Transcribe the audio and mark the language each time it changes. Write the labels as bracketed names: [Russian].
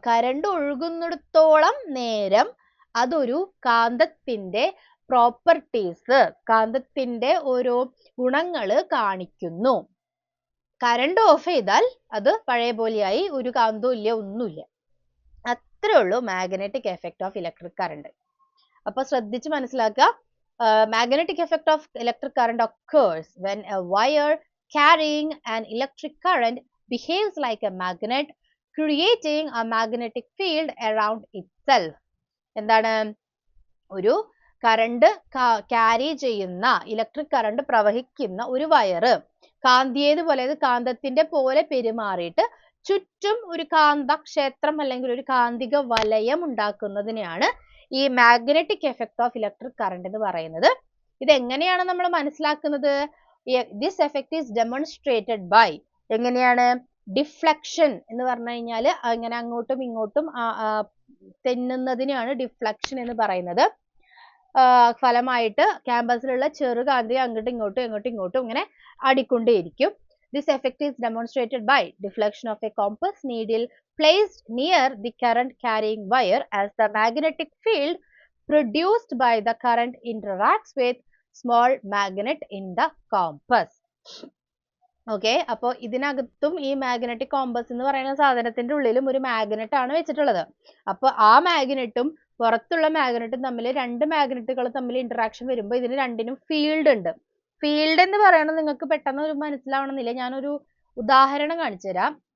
[Malayalam] Current ഒഴുകുന്നിടത്തോളം നേരം അതൊരു കാന്തത്തിന്റെ properties, കാന്തത്തിന്റെ ഓരോ ഗുണങ്ങള് കാണിക്കുന്നു. കറണ്ട് ഓഫ് ചെയ്താൽ അത് പഴയ പോലെയായി, ഒരു കാന്തവും ഇല്ല, ഒന്നുമില്ല. അത്രേ ഉള്ളൂ magnetic effect of electric current. അപ്പൊ ശ്രദ്ധിച്ച് മനസ്സിലാക്കുക. [English] Magnetic effect of electric current occurs when a wire carrying an electric current behaves like a magnet, creating a magnetic field around itself. [Malayalam] എന്താണ്? ഒരു കറണ്ട് ക്യാരി ചെയ്യുന്ന, ഇലക്ട്രിക് കറണ്ട് പ്രവഹിക്കുന്ന ഒരു വയറ് കാന്തിയേതുപോലെ, കാന്തത്തിന്റെ പോലെ പെരുമാറിയിട്ട് ചുറ്റും ഒരു കാന്തക്ഷേത്രം അല്ലെങ്കിൽ ഒരു കാന്തിക വലയം ഉണ്ടാക്കുന്നതിനെയാണ് ഈ magnetic effect of electric current എന്ന് പറയുന്നത്. ഇത് എങ്ങനെയാണ് നമ്മൾ മനസ്സിലാക്കുന്നത്? [English] this effect is demonstrated by, [Malayalam] എങ്ങനെയാണ്? ഡിഫ്ലക്ഷൻ എന്ന് പറഞ്ഞു കഴിഞ്ഞാൽ അങ്ങനെ അങ്ങോട്ടും ഇങ്ങോട്ടും തെന്നുന്നതിനെയാണ് ഡിഫ്ലക്ഷൻ എന്ന് പറയുന്നത്. ഫലമായിട്ട് ക്യാമ്പസിലുള്ള ചെറുകാന്തി അങ്ങോട്ടും ഇങ്ങോട്ടും ഇങ്ങനെ ആടിക്കൊണ്ടേയിരിക്കും. [English] This effect is demonstrated by deflection of a compass needle placed near the current carrying wire as the magnetic field produced by the current interacts with small magnet in the compass. [Malayalam] Okay, അപ്പോൾ ഇതിനകത്തും ഈ magnetic compass എന്ന് പറയുന്ന സാധനത്തിന്റെ ഉള്ളിലും ഒരു magnet ആണ് വെച്ചിട്ടുള്ളത്. അപ്പോൾ ആ മാഗ്നറ്റും പുറത്തുള്ള മാഗ്നറ്റും തമ്മിൽ, രണ്ട് മാഗ്നറ്റുകൾ തമ്മിൽ ഇന്ററാക്ഷൻ വരുമ്പോൾ ഇതിന് രണ്ടിനും ഫീൽഡ് ഉണ്ട്. ഫീൽഡ് എന്ന് പറയുന്നത് നിങ്ങൾക്ക് പെട്ടെന്ന് മനസ്സിലാവണമെന്നില്ല. ഞാനൊരു ഉദാഹരണം കാണിച്ചു തരാം.